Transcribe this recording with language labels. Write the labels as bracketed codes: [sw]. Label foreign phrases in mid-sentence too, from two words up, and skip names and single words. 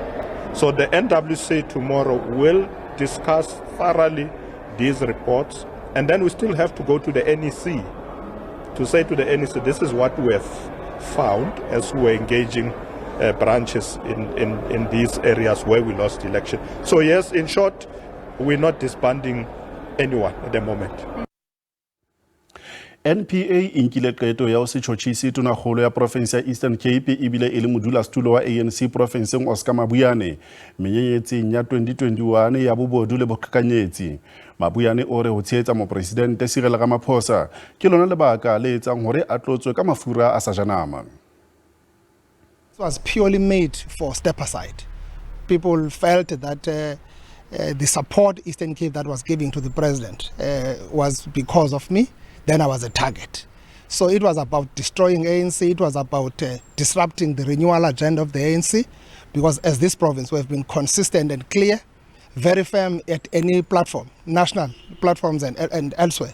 [en] So the NWC tomorrow will discuss thoroughly these reports, and then we still have to go to the NEC to say to the NEC, this is what we have found as we were engaging branches in these areas where we lost election. So yes, in short, we're not disbanding anyone at the moment. [st] NPA inkile qeto ya ho se tjhotjhise tonakgolo ya province ya Eastern Cape ebile e le modulasetulo wa ANC provinceng Oscar Mabuyane menyenyetseng ya 2021 ya bobodu le boqhekanyetsi. Mabuyane o re ho tshehetsa mopresidente Cyril Ramaphosa ke lona lebaka le etsang hore a tlotswe ka mafura a sa janama. [en] It was purely made for step aside. People felt that the support Eastern Cape that was giving to the president was because of me. Then I was a target. So it was about destroying ANC, it was about disrupting the renewal agenda of the ANC, because as this province we have been consistent and clear, very firm at any platform, national platforms and elsewhere.